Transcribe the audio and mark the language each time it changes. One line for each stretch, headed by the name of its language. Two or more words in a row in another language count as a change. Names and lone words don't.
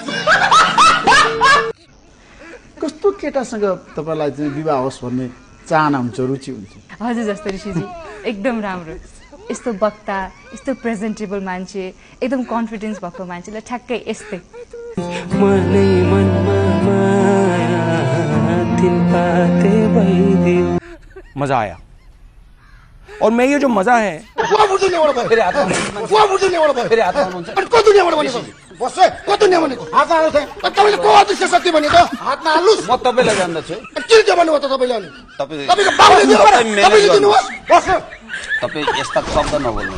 Nepali: कस्तो केटासँग तपाईँलाई चाहिँ विवाह होस् भन्ने चाहना हुन्छ, रुचि हुन्छ? हजुर जस्तो ऋषिजी एकदम राम्रो, यस्तो वक्ता, यस्तो प्रेजेन्टेबल मान्छे, एकदम कन्फिडेन्स भएको मान्छेलाई ठ्याक्कै यस्तै।
Hindi: मजा आया और मैं ये जो मजा है
Nepali: तपाईँ यस्ता शब्द नबोल्नु।